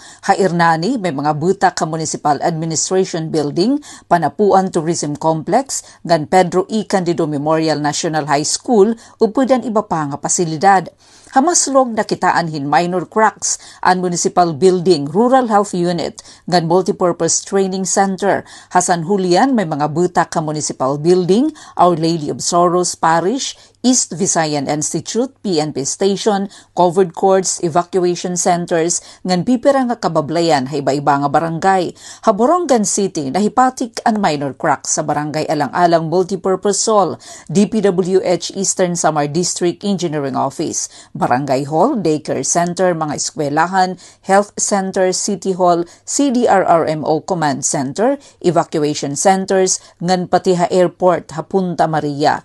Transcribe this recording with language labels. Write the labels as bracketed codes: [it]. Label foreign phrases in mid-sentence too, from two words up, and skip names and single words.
[war] Hairnani may mga butak ka Municipal Administration Building, Panapuan Tourism Complex, gan Pedro E. Candido Memorial National High School, upudan iba pa nga pasilidad. Hamaslog nakitaan hin minor cracks ang Municipal Building, Rural Health Unit, gan Multipurpose Training Center. Hasan Julian may mga butak ka Municipal Building, Our Lady of Sorrows Parish, East Visayan Institute, PNP Station, covered courts, evacuation centers, ngan pipira nga kabablayan hay iba-iba nga barangay. Haborongan City, nahipatik ang minor cracks sa barangay Alang-Alang Multipurpose Hall, DPWH Eastern Samar District Engineering Office, Barangay Hall, Daycare Center, mga eskwelahan, Health Center, City Hall, CDRRMO Command Center, evacuation centers, ngan pati ha airport, ha Punta Maria.